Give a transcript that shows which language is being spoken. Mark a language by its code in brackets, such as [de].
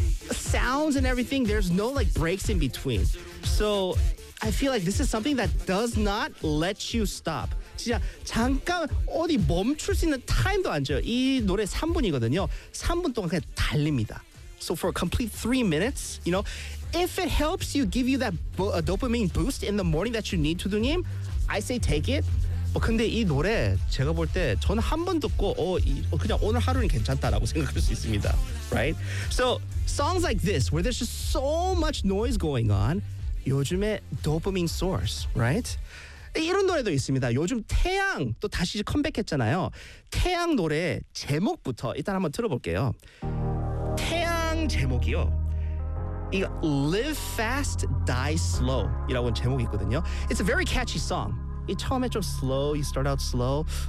[en] Sounds and everything there's no like breaks in between. So I feel like this is something that does not let you stop. [ko] 진짜 잠깐 어디 멈출 수 있는 타임도 안 줘요. 이 노래 3분이거든요. 3분 동안 그냥 달립니다. [en] So for a complete 3 minutes, you know, if it helps you give you that dopamine boost in the morning that you need to do him, I say take it. [ko] 근데 이 노래 제가 볼 때 저는 한 번 듣고 그냥 오늘 하루는 괜찮다라고 생각할 수 있습니다. [en] Right? So songs like this where there's just so much noise going on [ko] 요즘에 [en] dopamine source, right? [ko] 이런 노래도 있습니다. 요즘 태양 또 다시 컴백했잖아요. 태양 노래 제목부터 일단 한번 들어볼게요. 태양 제목이요. 이거 Live Fast, Die Slow 이라고 제목이 있거든요. [en] It's a very catchy song. [ko] 이 처음에 좀 [en] slow, you start out slow.